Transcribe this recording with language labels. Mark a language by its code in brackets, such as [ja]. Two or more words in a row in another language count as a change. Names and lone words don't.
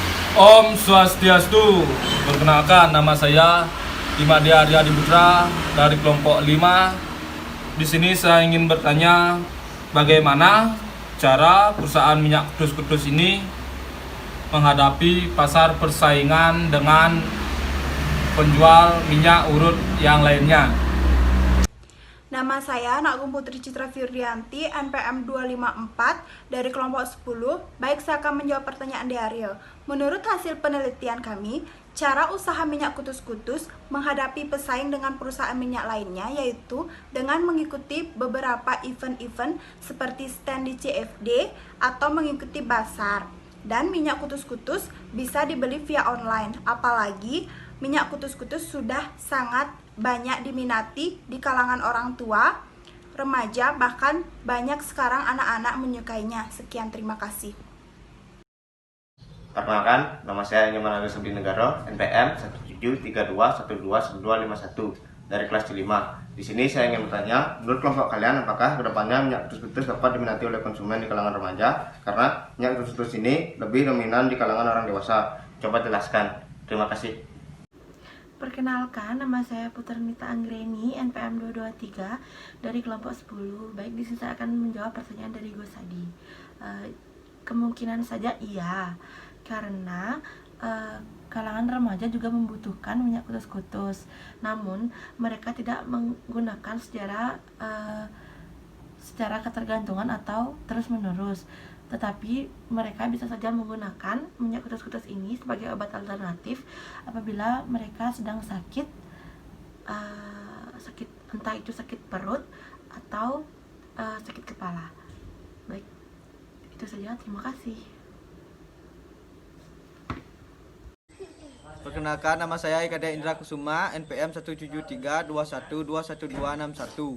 [id] Om Swastiastu. Perkenalkan, nama saya Imadi Arya Diputra dari kelompok 5. Di sini saya ingin bertanya bagaimana cara perusahaan minyak kutus-kutus ini menghadapi pasar persaingan dengan penjual minyak urut yang lainnya. Nama saya Nagung Putri Citra Firdianti, NPM 254 dari kelompok 10. Baik, saya akan menjawab pertanyaan di Ariel. Menurut hasil penelitian kami, cara usaha minyak kutus-kutus menghadapi pesaing dengan perusahaan minyak lainnya yaitu dengan mengikuti beberapa event-event seperti stand di CFD atau mengikuti pasar. Dan minyak kutus-kutus bisa dibeli via online, apalagi minyak kutus-kutus sudah sangat banyak diminati di kalangan orang tua, remaja, bahkan banyak sekarang anak-anak menyukainya. Sekian, terima kasih. Perkenalkan, nama saya Nyoman Agus Abdi Negara, NPM 1732121251 dari kelas C5. Di sini saya ingin bertanya, menurut kelompok kalian apakah kedepannya minyak kutus-kutus dapat diminati oleh konsumen di kalangan remaja? Karena minyak kutus-kutus ini lebih dominan di kalangan orang dewasa. Coba jelaskan. Terima kasih. Perkenalkan, nama saya Puternita Anggreni, NPM 223 dari kelompok 10. Baik, di sini saya akan menjawab pertanyaan dari Gosadi. Kemungkinan saja iya, karena kalangan remaja juga membutuhkan minyak kutus-kutus. Namun, mereka tidak menggunakan secara ketergantungan atau terus-menerus. Tetapi mereka bisa saja menggunakan minyak kutus-kutus ini sebagai obat alternatif apabila mereka sedang sakit, entah itu sakit perut atau sakit kepala. Baik, itu saja. Terima kasih. Perkenalkan, nama saya Ikade Indra Kusuma, NPM 17321211261.